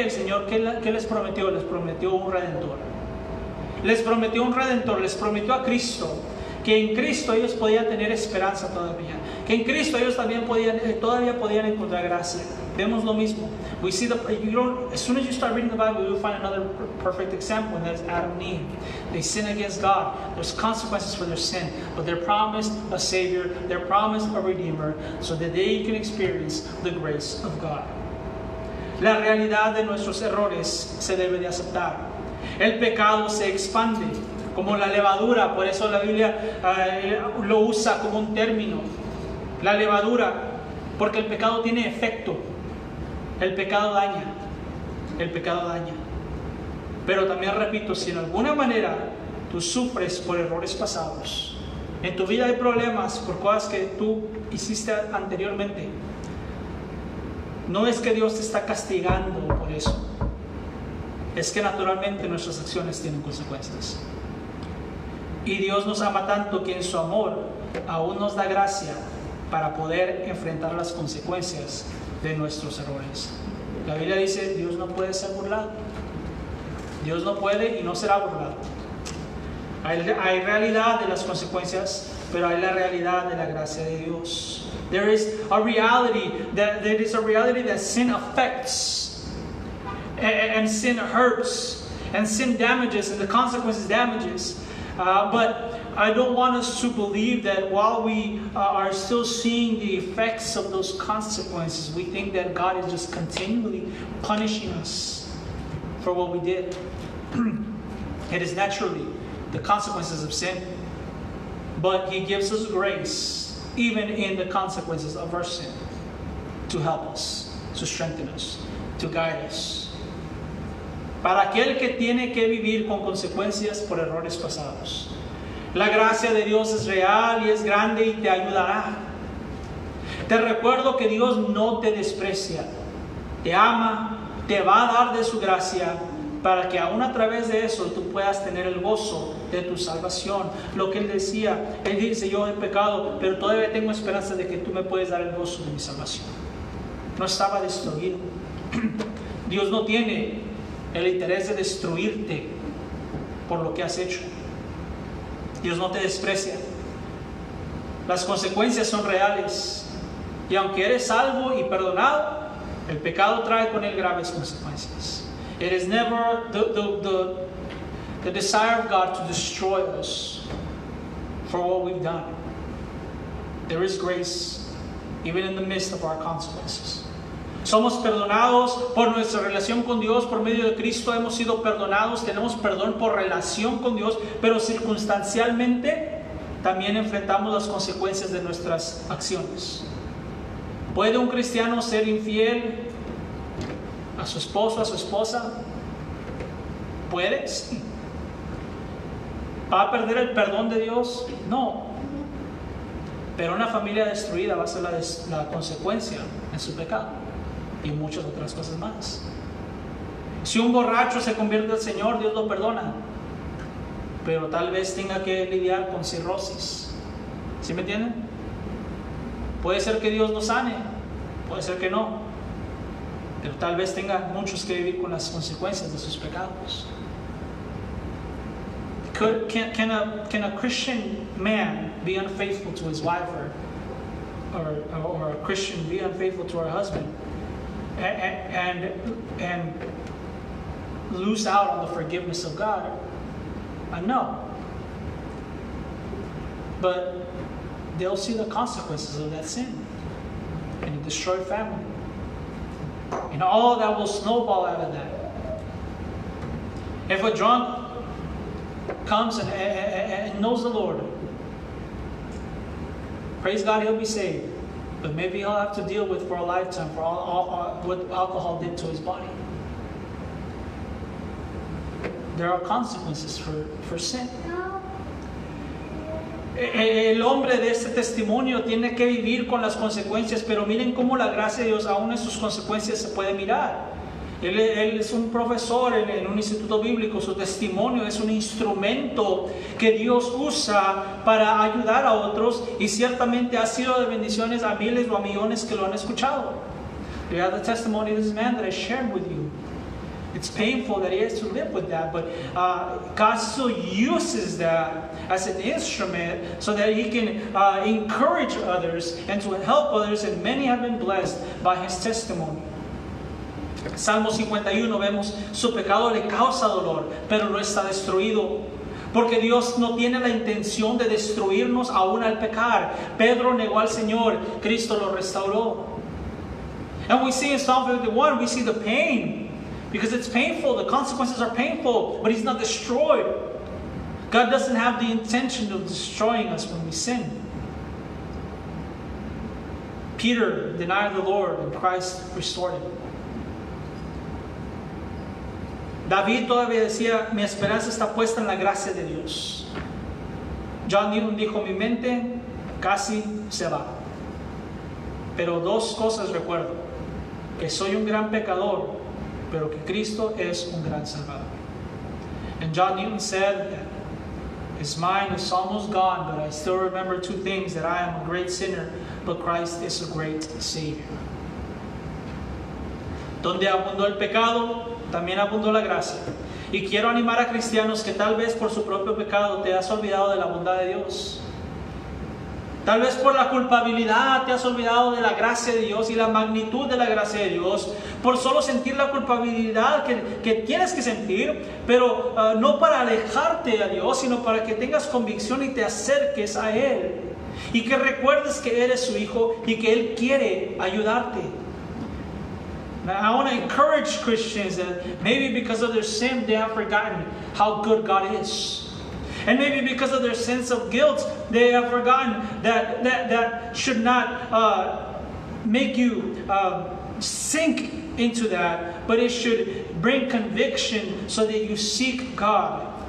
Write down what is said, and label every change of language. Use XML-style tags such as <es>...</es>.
<es>El Señor, ¿qué les prometió? Les prometió un Redentor. Les prometió un Redentor, les prometió a Cristo, que en Cristo ellos podían tener esperanza todavía, que en Cristo ellos también todavía podían encontrar gracia. Vemos lo mismo.</es> <en>We see as soon as you start reading the Bible, you'll find another perfect example, and that's Adam and Eve. They sin against God. There's consequences for their sin, but they're promised a Savior, they're promised a Redeemer, so that they can experience the grace of God.</en> <es>La realidad de nuestros errores se debe de aceptar. El pecado se expande como la levadura, por eso la Biblia lo usa como un término. La levadura, porque el pecado tiene efecto. El pecado daña. El pecado daña. Pero también repito, si en alguna manera tú sufres por errores pasados, en tu vida hay problemas por cosas que tú hiciste anteriormente, no es que Dios te está castigando por eso. Es que naturalmente nuestras acciones tienen consecuencias. Y Dios nos ama tanto que en su amor aún nos da gracia para poder enfrentar las consecuencias de nuestros errores. La Biblia dice, Dios no puede ser burlado. Dios no puede y no será burlado. Hay realidad de las consecuencias, pero hay la realidad de la gracia de Dios.</es> <en>There is a reality that sin affects, and sin hurts, and sin damages, and the consequences damages. But I don't want us to believe that while we are still seeing the effects of those consequences, we think that God is just continually punishing us for what we did. It is naturally the consequences of sin, but He gives us grace even in the consequences of our sin to help us, to strengthen us, to guide us.</en> <es>Para aquel que tiene que vivir con consecuencias por errores pasados, la gracia de Dios es real y es grande y te ayudará. Te recuerdo que Dios no te desprecia, te ama, te va a dar de su gracia, para que aún a través de eso tú puedas tener el gozo de tu salvación. Lo que Él decía, Él dice, yo he pecado, pero todavía tengo esperanza de que tú me puedes dar el gozo de mi salvación. No estaba destruido. Dios no tiene el interés de destruirte por lo que has hecho. Dios no te desprecia. Las consecuencias son reales. Y aunque eres salvo y perdonado, el pecado trae con él graves consecuencias.</es> <en>It is never the desire of God to destroy us for what we've done. There is grace even in the midst of our consequences.</en> <es>Somos perdonados por nuestra relación con Dios, por medio de Cristo hemos sido perdonados, tenemos perdón por relación con Dios, pero circunstancialmente también enfrentamos las consecuencias de nuestras acciones. ¿Puede un cristiano ser infiel a su esposo, a su esposa? ¿Puede? Sí. ¿Va a perder el perdón de Dios? No. Pero una familia destruida va a ser la consecuencia de su pecado y muchas otras cosas más. Si un borracho se convierte al Señor, Dios lo perdona, pero tal vez tenga que lidiar con cirrosis. ¿Sí me entienden? Puede ser que Dios lo sane, puede ser que no, pero tal vez tenga muchos que vivir con las consecuencias de sus pecados.</es> <en>Can a Christian man be unfaithful to his wife, or a Christian be unfaithful to her husband and lose out on the forgiveness of God? No. But they'll see the consequences of that sin and a destroyed family. And all that will snowball out of that. If a drunk comes and knows the Lord, praise God, he'll be saved. But maybe he'll have to deal with for a lifetime for all what alcohol did to his body. There are consequences for sin.</en> <es>El hombre de este testimonio tiene que vivir con las consecuencias, pero miren cómo la gracia de Dios aún en sus consecuencias se puede mirar. Él es un profesor en un instituto bíblico, su testimonio es un instrumento que Dios usa para ayudar a otros y ciertamente ha sido de bendiciones a miles o a millones que lo han escuchado.</es> <en>You have the testimony of this man that I shared with you. It's painful that he has to live with that, but God still uses that as an instrument so that he can encourage others and to help others, and many have been blessed by his testimony.</en> <es>Salmo 51 vemos, su pecado le causa dolor, pero no está destruido. Porque Dios no tiene la intención de destruirnos aún al pecar. Pedro negó al Señor, Cristo lo restauró.</es> <en>And we see in Psalm 51, we see the pain. Because it's painful, the consequences are painful, but He's not destroyed. God doesn't have the intention of destroying us when we sin. Peter denied the Lord and Christ restored him.</en> <es>David todavía decía, mi esperanza está puesta en la gracia de Dios. John Newton dijo, mi mente casi se va. Pero dos cosas recuerdo, que soy un gran pecador, pero que Cristo es un gran Salvador.</es> <en>And John Newton said that his mind is almost gone, but I still remember two things, that I am a great sinner, but Christ is a great Savior.</en> <es>Donde abundó el pecado, también abundó la gracia. Y quiero animar a cristianos que tal vez por su propio pecado te has olvidado de la bondad de Dios. Tal vez por la culpabilidad te has olvidado de la gracia de Dios y la magnitud de la gracia de Dios, por solo sentir la culpabilidad que tienes que sentir, pero no para alejarte de Dios, sino para que tengas convicción y te acerques a Él. Y que recuerdes que eres su hijo y que Él quiere ayudarte.</es> <en>I want to encourage Christians that maybe because of their sin they have forgotten how good God is. And maybe because of their sense of guilt, they have forgotten that should not make you sink into that, but it should bring conviction so that you seek God.</en>